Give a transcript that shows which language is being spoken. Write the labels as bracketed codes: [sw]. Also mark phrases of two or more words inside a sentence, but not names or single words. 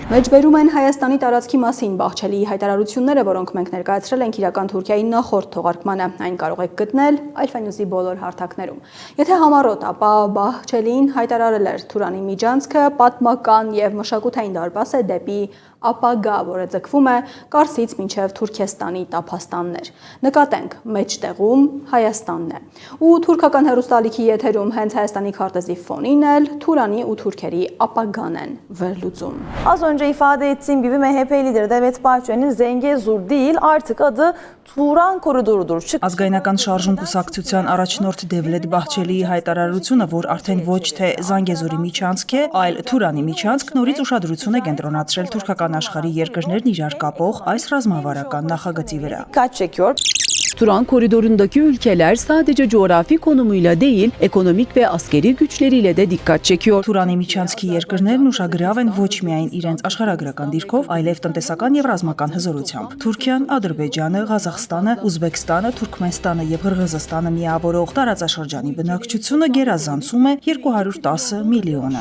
[hy] Մեջբերում են Հայաստանի տարածքի մասին Բաղչելիի հայտարարությունները, որոնք մենք ներկայացրել ենք իրական Թուրքիայի նախորդ թողարկմանը։ Այն կարող եք գտնել Alpha News-ի բոլոր հարթակներում։ Եթե համառոտ, ապա Բաղչելիին հայտարարել էր Թուրանի միջանցքը պատմական եւ մշակութային դարպաս է դեպի ապագա, որը ձգվում է Կարսից մինչև Թուրքեստանի տափաստաններ։ Նկատենք, մեջտեղում Հայաստանն է։ Ու թուրքական հեռուստալիքի եթերում հենց Հայաստանի քարտեզի ֆոնին էլ Թուրանի ու թուրքերի ապագան են վերլուծում։ [tr] Az önce ifade ettiğim gibi MHP lideri Devlet Bahçeli'nin Zengezur değil artık adı Turan koridorudur. [hy] Ազգայնական շարժում կուսակցության առաջնորդ Դևլետ Բաղչելիի հայտարարությունը, որ արդեն ոչ թե Զանգեզուրի միջանցք է, այլ Թուրանի միջանցք, նորից ուշադրություն է կենտրոնացրել թուրքական աշխարհի երկրներն իրար կապող այս ռազմավարական նախագծի վրա։ [tr] Dikkat çekiyor. Turan koridorundaki ülkeler sadece coğrafi konumuyla değil, ekonomik ve askeri güçleriyle de dikkat çekiyor. [hy] Թուրանի միջանցքի երկրներն ուշագրավ են ոչ միայն իրենց աշխարհագրական դիրքով, այլև տնտեսական եւ ռազմական հզորությամբ։ Թուրքիան, Ադրբեջանը, Ղազախստանը, Ուզբեկստանը, Թուրքմենստանը եւ Ղրղըզստանը միավորող տարածաշրջանի բնակչությունը գերազանցում է 210 միլիոնը։